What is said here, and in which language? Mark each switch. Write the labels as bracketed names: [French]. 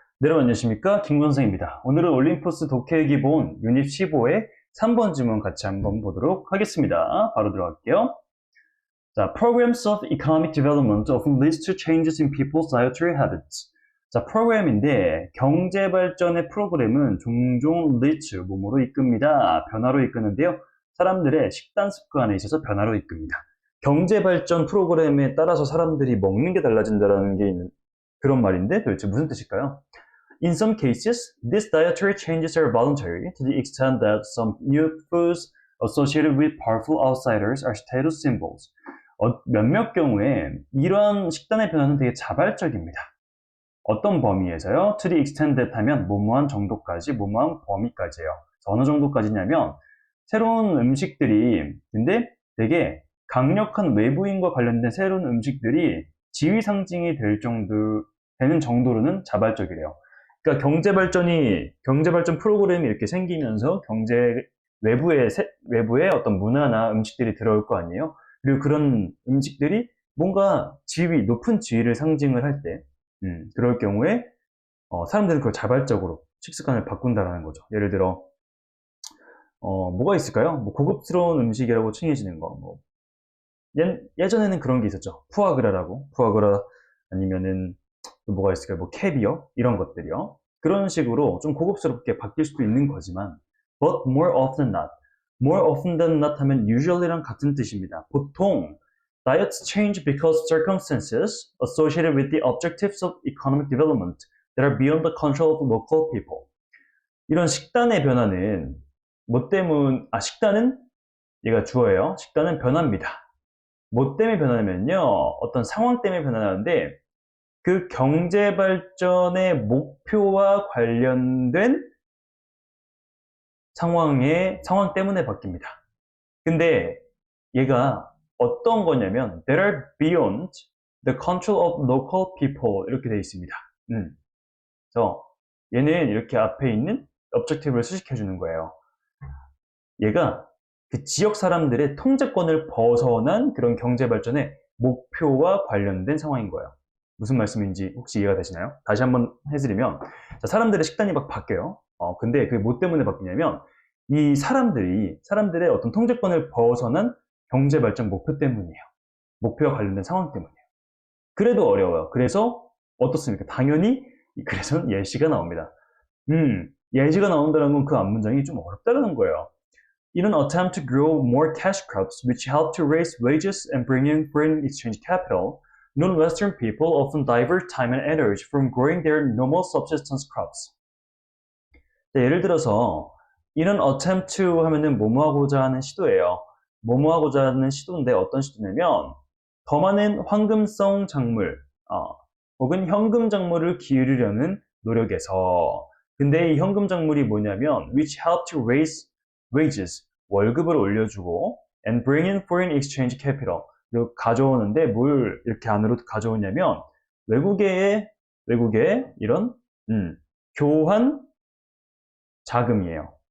[Korean] 네, 여러분 안녕하십니까? 김건성입니다. 오늘은 올림포스 독해 기본 유닛 15의 3번 지문 같이 한번 보도록 하겠습니다. 바로 들어갈게요. [English] 자, Programs of Economic Development often leads to changes in people's dietary habits. [Korean] 자, 프로그램인데 경제 발전의 프로그램은 종종 lead to 뭐뭐로 이끕니다. 변화로 이끄는데요. 사람들의 식단 습관에 있어서 변화로 이끕니다. 경제 발전 프로그램에 따라서 사람들이 먹는 게 달라진다는 게 있는 그런 말인데 도대체 무슨 뜻일까요? [English] In some cases, these dietary changes are voluntary to the extent that some new foods associated with powerful outsiders are status symbols. [Korean] 몇몇 경우에 이런 식단의 변화는 되게 자발적입니다. 어떤 범위에서요? [English] To the extent that [Korean] 하면 뭐뭐한 정도까지, 뭐뭐한 범위까지예요. 어느 정도까지냐면 새로운 음식들이 근데 되게 강력한 외부인과 관련된 새로운 음식들이 지위 상징이 되는 정도로는 자발적이래요. 그러니까 경제 발전 프로그램이 이렇게 생기면서 외부의 어떤 문화나 음식들이 들어올 거 아니에요? 그리고 그런 음식들이 뭔가 높은 지위를 상징을 할 때, 그럴 경우에, 사람들은 그걸 자발적으로 식습관을 바꾼다라는 거죠. 예를 들어, 뭐가 있을까요? 뭐 고급스러운 음식이라고 칭해지는 거, 예전에는 그런 게 있었죠. 푸아그라 아니면은 또 뭐가 있을까요? 뭐 캐비어 이런 것들이요. 그런 식으로 좀 고급스럽게 바뀔 수도 있는 거지만 [English] but more often than not [Korean] 하면 usually랑 같은 뜻입니다. 보통 [English] diets change because circumstances associated with the objectives of economic development that are beyond the control of local people. [Korean] 이런 식단의 변화는 식단은 얘가 주어예요. 식단은 변화입니다. 뭐 때문에 변하냐면요. 어떤 상황 때문에 변하는데 그 경제 발전의 목표와 관련된 상황 때문에 바뀝니다. 근데 얘가 어떤 거냐면 [English] that are beyond the control of local people [Korean] 이렇게 되어 있습니다. 그래서 얘는 이렇게 앞에 있는 objective를 수식해 주는 거예요. 얘가 그 지역 사람들의 통제권을 벗어난 그런 경제 발전의 목표와 관련된 상황인 거예요. 무슨 말씀인지 혹시 이해가 되시나요? 다시 한번 해드리면, 자, 사람들의 식단이 막 바뀌어요. 근데 그게 뭐 때문에 바뀌냐면, 이 사람들의 어떤 통제권을 벗어난 경제 발전 목표 때문이에요. 목표와 관련된 상황 때문이에요. 그래도 어려워요. 그래서 어떻습니까? 당연히, 그래서 예시가 나옵니다. 예시가 나온다는 건 그 앞문장이 좀 어렵다는 거예요. [English] In an attempt to grow more cash crops which help to raise wages and bring in foreign exchange capital, non-Western people often divert time and energy from growing their normal subsistence crops. [Korean] 자, 예를 들어서 [English] in an attempt to [Korean] 하면은 뭐뭐하고자 하는 시도예요. 뭐뭐하고자 하는 시도인데 어떤 시도냐면 더 많은 황금성 작물 혹은 현금 작물을 기르려는 노력에서 근데 이 현금 작물이 뭐냐면 [English] which help to raise wages, [Korean] 월급을 올려주고 [English] and bring in foreign exchange capital, [Korean] 가져오는데 뭘 이렇게 안으로 가져오냐면 외국의 이런 교환 자금이에요.